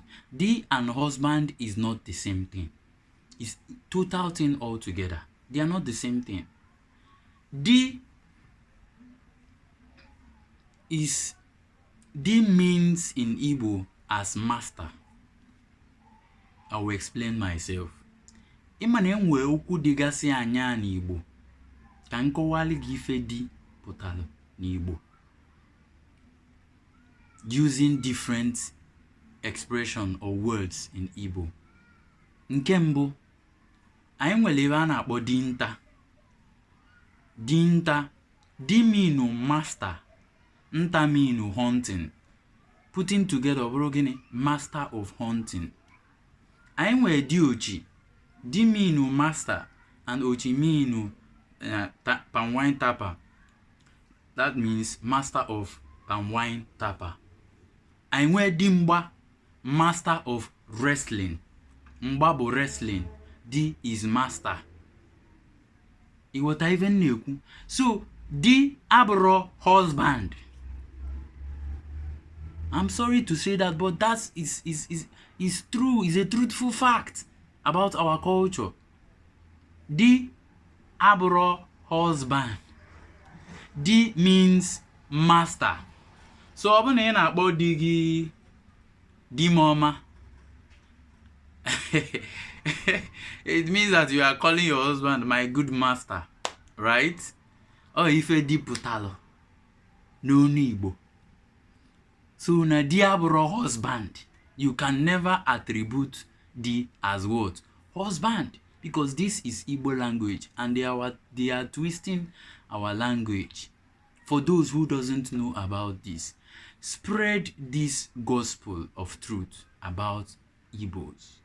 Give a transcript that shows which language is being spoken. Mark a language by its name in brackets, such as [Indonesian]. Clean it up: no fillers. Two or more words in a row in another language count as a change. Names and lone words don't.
[English] D and husband is not the same thing. It's total thing altogether. They are not the same thing. D means in Igbo as master. I will explain myself. [Igbo] Ịma na enwe okwu dịgasị anya n'Igbo ka nkọwali gị ife di pụtara n'Igbo [English] using different expression or words in Igbo. [Igbo] Nke mbụ, anyị nwere ebe a na-akpọ dinta. [English] Dinta, di mean master, nta mean hunting. Putting together [Igbo] bụrụ gịnị? [English] Master of hunting. [Igbo] Anyị nwere di ochi. [English] Di mean master and ochi mean palm wine tapper. That means master of palm wine tapper. [Igbo] Anyị nwere di mgba, [English] master of wrestling. [Igbo] Mgba bụ [English] wrestling. Di is master. [Igbo] Iwota even na-ekwu. So di abụrụ husband. [English] I'm sorry to say that, but that is true. It's a truthful fact about our culture. Di abụrụ husband. Di means master. [Igbo] So ọ bụ na ị na-akpọ di gị di mama. [English] It means that you are calling your husband my good master, right? [Igbo] Oh, ife di pụtalụ n'onu Igbo. So na di abụrụ husband. [English] You can never attribute di as what? Husband. Because this is Igbo language and they are twisting our language. For those who doesn't know about this, spread this gospel of truth about Igbos.